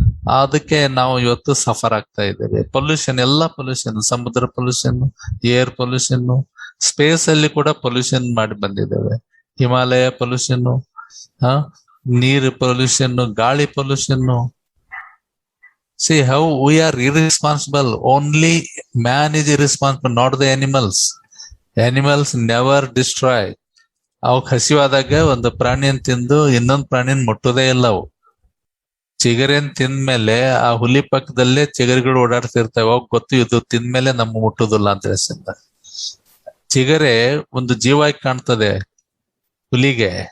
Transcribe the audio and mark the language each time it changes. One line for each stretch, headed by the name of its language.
Kannada: ಅದಕ್ಕೆ ನಾವು ಇವತ್ತು ಸಫರ್ ಆಗ್ತಾ ಇದ್ದೇವೆ. ಪೊಲ್ಯೂಷನ್, ಎಲ್ಲ ಪೊಲ್ಯೂಷನ್, ಸಮುದ್ರ ಪೊಲ್ಯೂಷನ್, ಏರ್ ಪೊಲ್ಯೂಷನ್, ಸ್ಪೇಸ್ ಅಲ್ಲಿ ಕೂಡ ಪೊಲ್ಯೂಷನ್ ಮಾಡಿ ಬಂದಿದ್ದೇವೆ. ಹಿಮಾಲಯ ಪೊಲ್ಯೂಷನ್, ನೀರು ಪೊಲ್ಯೂಷನ್, ಗಾಳಿ pollution.
English: See how we are irresponsible. Only man is irresponsible, not the animals. Animals never destroy.
Kannada: ಅವಕ್ ಹಸಿವಾದಾಗ ಒಂದು ಪ್ರಾಣಿಯನ್ ತಿಂದು ಇನ್ನೊಂದು ಪ್ರಾಣಿಯನ್ ಮುಟ್ಟೋದೇ ಇಲ್ಲ. ಅವು ಚಿಗರೆನ್ ತಿಂದ್ಮೇಲೆ ಆ ಹುಲಿ ಪಕ್ಕದಲ್ಲೇ ಚಿಗರಿಗಳು ಓಡಾಡ್ತಿರ್ತವೆ. ಅವಾಗ ಗೊತ್ತು ಇದು ತಿಂದ್ಮೇಲೆ ನಮ್ಗೆ ಮುಟ್ಟುದಿಲ್ಲ ಅಂತ ಹೇಳ್ಸಿಂದ. ಚಿಗರೆ ಒಂದು ಜೀವಾಗಿ ಕಾಣ್ತದೆ ಹುಲಿಗೆ.